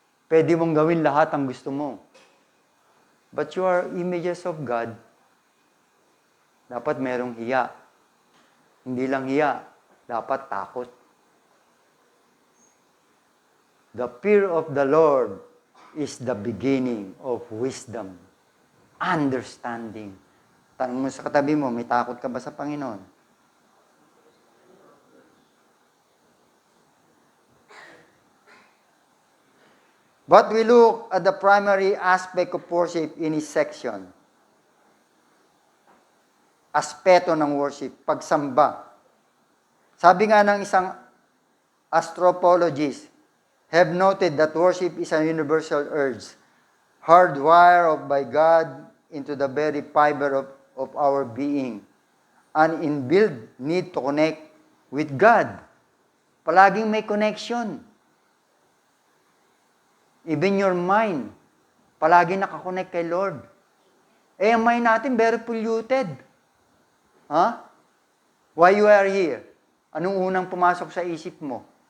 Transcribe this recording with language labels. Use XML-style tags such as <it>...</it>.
<tl>Pwede mong gawin lahat ang gusto mo.</tl> <en>But you are images of God.</en> <tl>Dapat merong hiya. Hindi lang hiya. Dapat takot.</tl> <en>The fear of the Lord is the beginning of wisdom.</en> <tl>Understanding. Tanong mo sa katabi mo, may takot ka ba sa Panginoon?</tl> <en>But we look at the primary aspect of worship in this section.</en> <tl>Aspeto ng worship, pagsamba.</tl> <en>Sabi nga ng isang anthropologist, have noted that worship is a universal urge, hardwired by God into the very fiber of our being, an inbuilt need to connect with God.</en> <tl>Palaging may connection.</tl> <en>Even your mind,</en> <tl>palaging nakakonect kay Lord. Ang mind natin very polluted.</tl> <en>Why you are here?</en> <tl>Anong unang pumasok sa isip mo?</tl>